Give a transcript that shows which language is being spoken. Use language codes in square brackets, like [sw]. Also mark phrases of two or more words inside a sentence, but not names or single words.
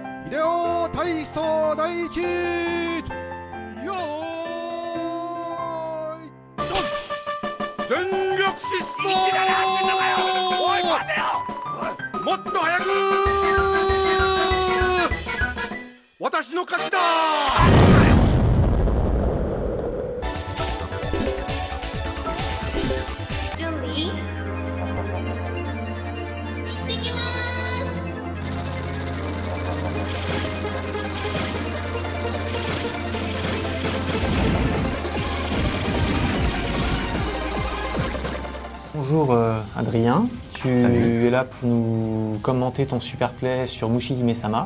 [ja] ビデオ体操第一よーいドン全力疾走もっと早く私の勝ちだ準備行ってきます。 [fr] Bonjour Adrien, tu Salut. es là pour nous commenter ton super play sur Mushi Hime-sama.